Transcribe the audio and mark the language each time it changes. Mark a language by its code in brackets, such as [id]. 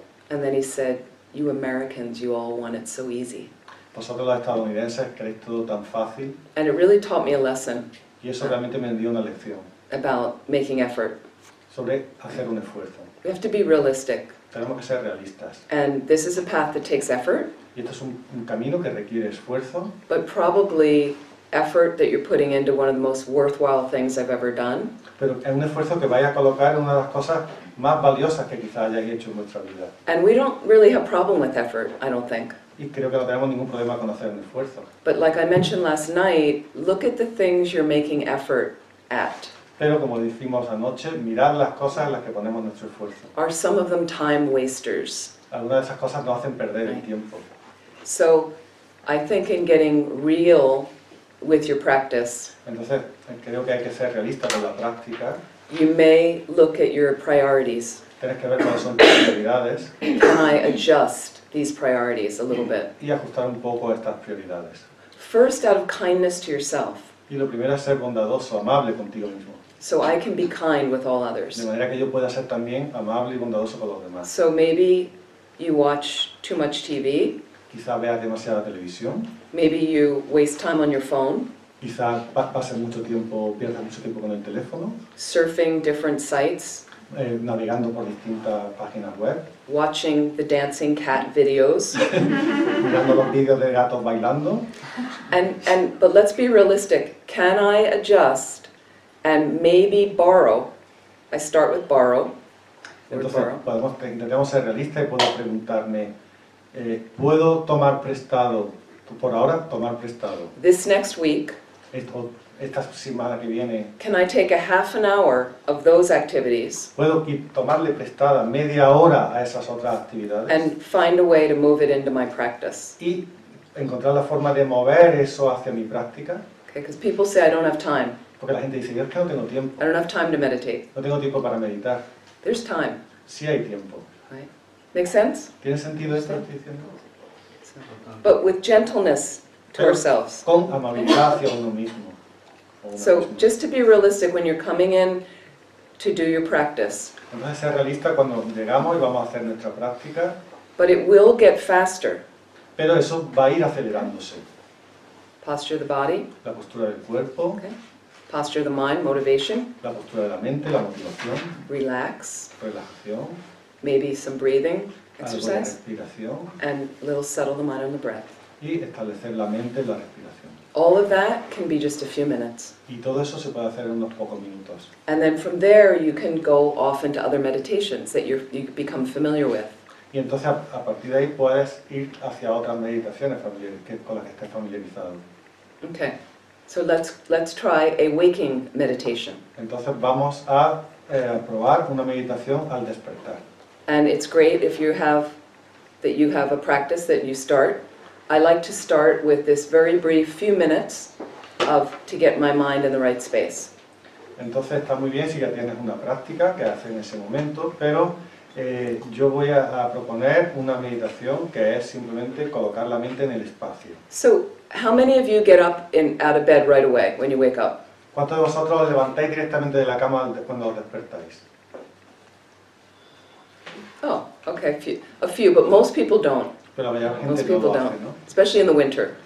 [en] And then he said, you Americans, you all want it so easy. [es] Vosotros los estadounidenses queréis todo tan fácil. [en] And it really taught me a lesson [es] Y eso realmente me dio una lección [en] about making effort. [es] sobre hacer un esfuerzo. [en] We have to be realistic. [es] Tenemos que ser realistas. [en] And this is a path that takes effort, [es] Y esto es un camino que requiere esfuerzo, [en] but probably effort that you're putting into one of the most worthwhile things I've ever done. [es] pero es un esfuerzo que vaya a colocar en una de las cosas más valiosas que quizás hayáis hecho en vuestra vida. [en] And we don't really have a problem with effort, I don't think. [es] Y creo que no tenemos ningún problema con hacer un esfuerzo. [en] But like I mentioned last night, look at the things you're making effort at. [es] Pero como decimos anoche, mirad las cosas en las que ponemos nuestro esfuerzo. [en] Are some of them time wasters? [es] Algunas de esas cosas nos hacen perder el tiempo. [en] So I think in getting real with your practice, [es] Entonces, creo que hay que ser realista con la práctica. [en] you may look at your priorities. [es] Tienes que ver cuáles son tus prioridades [en] Can I adjust these priorities a little bit? [es] y ajustar un poco estas prioridades. [en] First, out of kindness to yourself, [es] Y lo primero es ser bondadoso, amable contigo mismo. [en] so I can be kind with all [es] De [en] others. [es] manera que yo pueda ser también amable y bondadoso con los demás. [en] So maybe you watch too much TV, [es] Quizá veas demasiada televisión, [en] maybe you waste time on your phone, [es] quizá pases mucho tiempo, pierdas mucho tiempo con el teléfono, [en] surfing different sites, [es] navegando por distintas páginas web, [en] watching the dancing cat videos. [es] mirando los vídeos de gatos bailando. [en] But let's be realistic. Can I adjust and maybe borrow? I start with borrow. Word [es] Entonces [en] borrow. [es] intentemos ser realistas y puedo preguntarme, ¿puedo tomar prestado, por ahora, tomar prestado? [en] This next week, [es] Esta semana que viene, [en] can I take a half an hour of those activities [es] ¿puedo tomarle prestada media hora a esas otras actividades? [en] and find a way to move it into my practice? [es] Y encontrar la forma de mover eso hacia mi práctica, [en] Okay, because people say I don't have time. [es] porque la gente dice, yo es que no tengo tiempo, [en] I don't have time to meditate. [es] no tengo tiempo para meditar. [en] There's time, [es] Sí hay tiempo. [en] right? Make sense? [es] ¿Tiene sentido esto que estoy diciendo? [en] But with gentleness to [es] Pero [en] ourselves. [es] con amabilidad hacia uno mismo. o una [en] So [es] misma. [en] just to be realistic when you're coming in to do your practice, [es] Entonces ser realista cuando llegamos y vamos a hacer nuestra práctica, [en] but it will get faster. [es] pero eso va a ir acelerándose. [en] Posture of the body, [es] La postura del cuerpo, [en] okay. Posture of the mind, motivation, [es] la postura de la mente, la motivación, [en] relax, [es] relajación, [en] maybe some breathing [es] algo de [en] exercise, [es] respiración [en] and a little settle the mind on the breath. [es] y establecer la mente y la respiración. [en] All of that can be just a few minutes. [es] Y todo eso se puede hacer en unos pocos minutos. [en] And then from there you can go off into other meditations that you become familiar with. [es] Y entonces a partir de ahí puedes ir hacia otras meditaciones con las que estés familiarizado. [en] Okay, so let's try a waking meditation. [es] Entonces vamos a probar una meditación al despertar. [en] And it's great if you have a practice that you start. I like to start with this very brief few minutes to get my mind in the right space. [es] Entonces está muy bien si ya tienes una práctica que haces en ese momento, pero yo voy a proponer una meditación que es simplemente colocar la mente en el espacio. [en] So, how many of you get up out of bed right away when you wake up? [es] ¿Cuántos de vosotros os levantáis directamente de la cama cuando os despertáis? [en] Oh, okay, a few, but most people don't. [es] Pero la mayoría de la [en] Most [es] gente no [en] people [es] lo hace, [en] don't, [es] ¿no? [en] especially in the winter.